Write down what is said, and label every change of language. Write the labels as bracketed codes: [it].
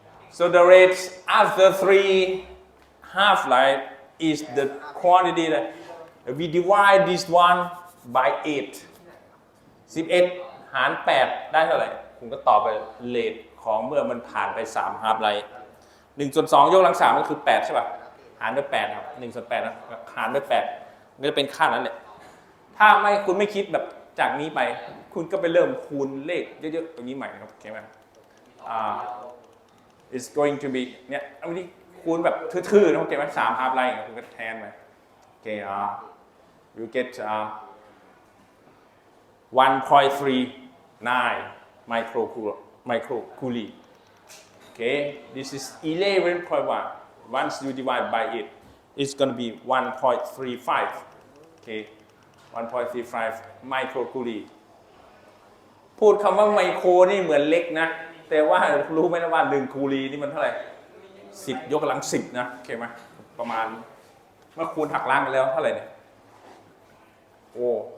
[en] So the rate after 3 half-life is the quantity that we divide this one by 8. [th] 11 หาร 8 ได้เท่าไหร่คุณก็ตอบไปเรทของเมื่อมันผ่านไป3 half-life 1/2 ยกกำลัง 3ก็คือ 8 ใช่ป่ะหารด้วย 8 ครับ 1/8 นะหารด้วย 8มันก็จะเป็นค่านั้นแหละ ถ้าไม่คุณไม่คิดแบบจากนี้ไปคุณก็ไปเริ่มคูณเลขเยอะๆตรงนี้ใหม่นะครับโอเคไหม [en] it's going to be [th] เนี่ยอันนี้คูณแบบทื่อๆนะโอเคไหม3 half line คุณก็แทนไปโอเค [en] you get 1.39 microcurie. Okay, this is 11.1. Once you divide by it, it's going to be 1.35. Okay, 1.35 microcurie. [th] พูดคำว่าไมโครนี่เหมือนเล็กนะแต่ว่ารู้ไหมนะว่า1คูรีนี่มันเท่าไหร่10 ยกกำลัง 10นะโอเคไหมประมาณเมื่อคูณหักล้างกันแล้วเท่าไหร่เนี่ยโอ้